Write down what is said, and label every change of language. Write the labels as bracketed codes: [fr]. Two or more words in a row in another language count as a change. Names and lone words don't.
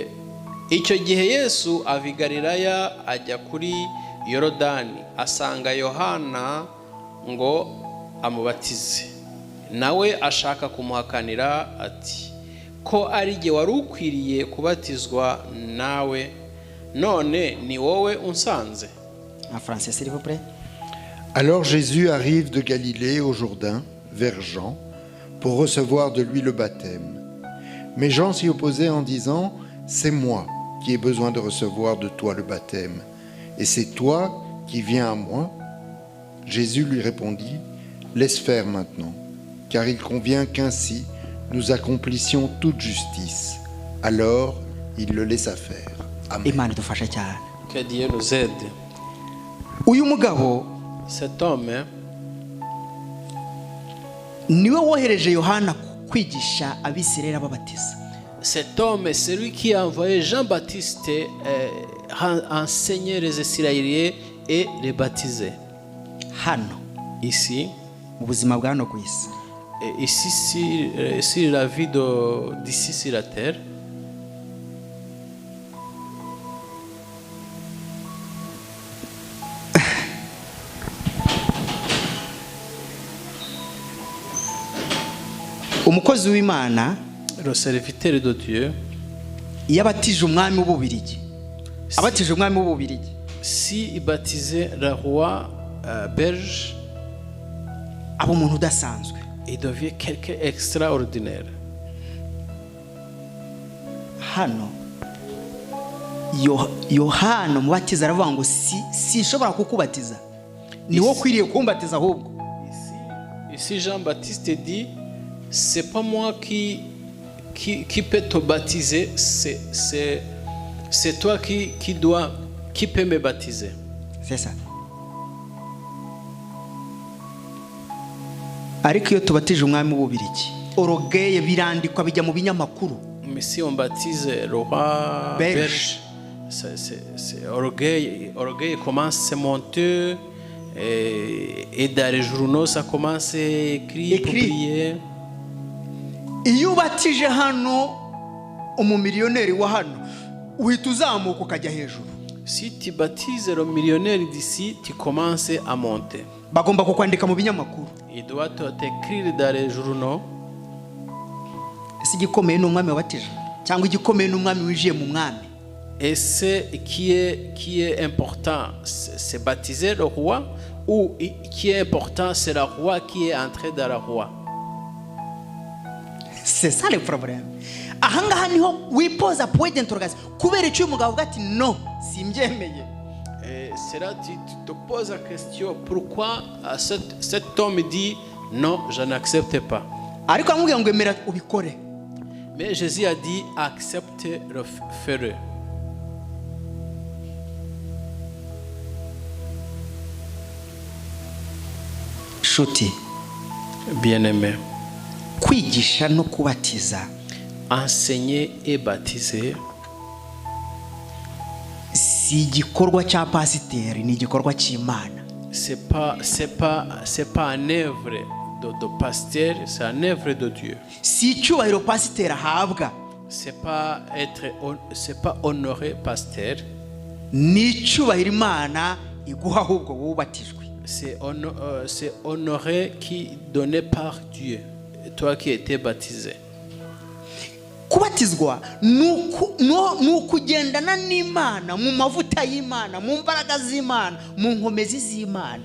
[rw] Icyo gihe Yesu ava i Galilaya ajya kuri Yorodani, asanga Yohana ngo amubatize. Nawe ashaka kumuhakanira ati, ko ari jye wari ukwiriye kubatizwa nawe, none ni wowe unsanze. [fr] En français s'il vous plaît. Alors Jésus arrive de Galilée au Jourdain vers Jean pour recevoir de lui le baptême. Mais Jean s'y opposait en disant, c'est moi qui ai besoin de recevoir de toi le baptême, et c'est toi qui viens à moi. Jésus lui répondit, laisse faire maintenant, car il convient qu'ainsi nous accomplissions toute justice. Alors il le laissa faire. Amen. [rw] Imana idufashe cyane. [fr] Que Dieu nous aide. [rw] Uyu mugabo [fr] Cet homme, hein, [rw] niwe wohereje Yohana kwigisha abisirayeli ababatiza. [fr] cet homme, c'est lui qui a envoyé Jean-Baptiste enseigner les Israéliens et les baptiser. [rw] Hano [fr] Ici, [rw] mu buzima bwa hano ku isi [fr] et ici sur la vie d'ici sur la terre, [rw] umukozi w'Imana [fr] le serviteur de Dieu, [rw] iyo abatije umwami w'Ububirigi, abatije umwami w'Ububirigi, [fr] si il baptisait le roi belge, [rw] aba umuntu udasanzwe. [fr] il devient quelqu'un extraordinaire. [rw] Hano Yohana umubatiza aravuga ngo sinshobora kukubatiza, ni wo kwiriye kumbatiza ahubwo. [fr] Ici Jean-Baptiste dit, c'est pas moi qui peut te baptiser, c'est toi qui peut me baptiser. C'est ça. [rw] Ariko iyo tubatije umwami w'Ububirigi, orogeye birandikwa bijya mu binyamakuru. [fr] Mais si on baptise le roi belge, c'est orgueil commence à monter et dans les journaux ça commence à écrire, publier. [rw] Iyo ubatije hano umumiliyoneri wa hano uhita uzamuka ukajya hejuru. [fr] Si tu baptises le millionnaire d'ici, tu commences à monter. [rw] Bagomba kukwandika mu binyamakuru. [fr] Il doit t'écrire dans les journaux. [rw] Ese igikomeye n'umwami wabatije cyangwa igikomeye n'umwami wijiye mu mwami? [fr] Et ce qui est important, c'est baptiser le roi, ou qui est important, c'est le roi qui est entré dans le roi. C'est ça le problème. [rw] Ahangaha niho wipoza [fr] point d'interrogation. [rw] Kubera icyo umugabo avuga ati no simbyemeye. [fr] Et c'est là tu te poses la question, pourquoi cet homme dit non, je n'accepte pas. [rw] Ariko amubwira ngo emera ubikore. [fr] Mais Jésus a dit accepte le feu. [rw] Shuti, [fr] Bien-aimé, [rw] kwigisha no kubatiza [fr] enseigner et baptiser, [rw] si igikorwa cya pasiteri, ni igikorwa cy'Imana. [fr] c'est pas une œuvre de pasteur, c'est une œuvre de Dieu. [rw] Si icyubahiro pasiteri ahabwa, [fr] C'est pas honorer pasteur, [rw] ni icyubahiro Imana iguha ahubwo wubatijwe. [fr] c'est honorer qui donné par Dieu, toi qui étais baptisé. [rw] Kubatizwa ni ukugendana n'Imana mu mavuta y'Imana, mu mbaraga z'Imana, mu nkomezi z'Imana.